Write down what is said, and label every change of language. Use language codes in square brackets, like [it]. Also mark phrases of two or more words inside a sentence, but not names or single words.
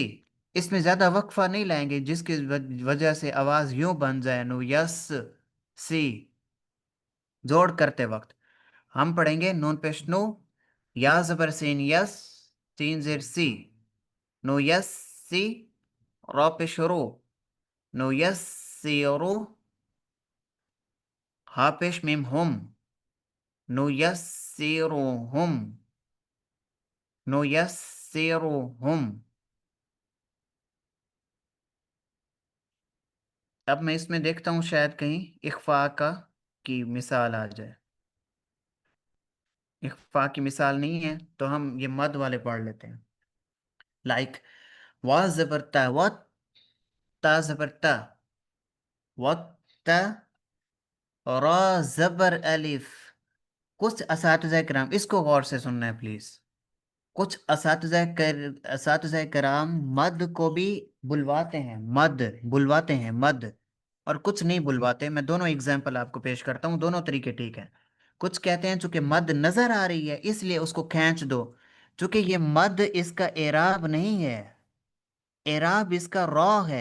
[ur] اس میں زیادہ وقفہ نہیں لائیں گے جس کی وجہ سے آواز یوں بن جائے، نو یس سی. جوڑ کرتے وقت ہم پڑھیں گے نون پیش نو، یا زبر سین یس، سین زر سی، نو یس سی، را پیش رو، نو یس سی رو، ہا پیش میم ہم، نو یس سی رو ہم، نو یس سی رو ہم. اب میں اس میں دیکھتا ہوں شاید کہیں اخفا کا کی مثال آ جائے. اخفا کی مثال نہیں ہے تو ہم یہ مد والے پڑھ لیتے ہیں. لائک وا زبر تا، وات، تا زبر تا، وات تا، را زبر الف. کچھ اساتذہ کرام اس کو غور سے سننا ہے پلیز. کچھ اساتذہ کرام مد کو بھی بلواتے ہیں، مد بلواتے ہیں مد، اور کچھ نہیں بلواتے. میں دونوں اگزامپل آپ کو پیش کرتا ہوں، دونوں طریقے ٹھیک ہیں. کچھ کہتے ہیں چونکہ مد نظر آ رہی ہے اس لیے اس کو کھینچ دو، چونکہ یہ مد اس کا اعراب نہیں ہے، اعراب اس کا را ہے.